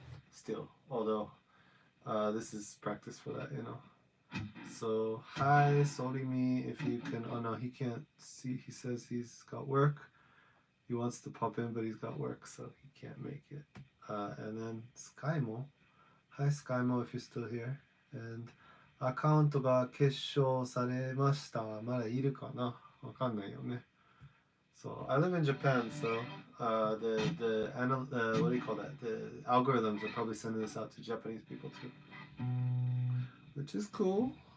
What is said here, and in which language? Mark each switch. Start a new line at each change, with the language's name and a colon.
English: Still, although this is practice for that, you know. So, hi, sorry me, if you can. Oh no, he can't see. He says he's got work. He wants to pop in, but he's got work, so he can't make it. And then Skymo. Hi, Skymo, if you're still here.
Japanese: And アカウントが決勝されました。まだいるかな？わかんないよね。
English: So I live in Japan, so what do you call that? The algorithms are probably sending this out to Japanese people too, which is cool.